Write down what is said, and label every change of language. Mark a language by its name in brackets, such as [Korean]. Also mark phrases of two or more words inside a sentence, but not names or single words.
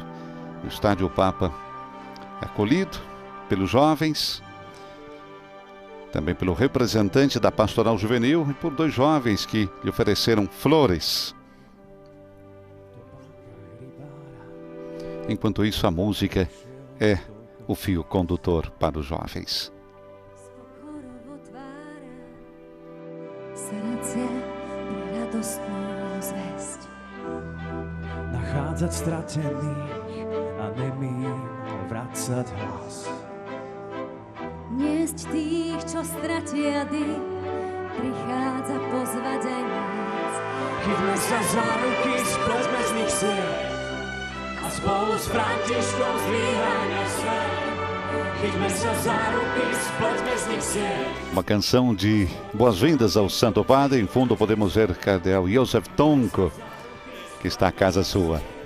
[Portuguese] No estádio, o Papa acolhido pelos jovens, também pelo representante da Pastoral Juvenil e por 2 jovens que lhe ofereceram flores. Enquanto isso, a música é o fio condutor para os jovens. [Slovak] Nachádzať stratených a nemým vracať hlas. Niesť tých, čo stratia dých, prichádza pozvať aj nás. Chyťme sa za ruky, spletme z nich síl a spolu s Františkom zdvíhajme svet. Chyťme sa za ruky, spletme z nich síl. [Portuguese] Uma canção de boas-vindas ao Santo Padre. Em fundo podemos ver Cardeal Josef Tonko, que está à casa sua.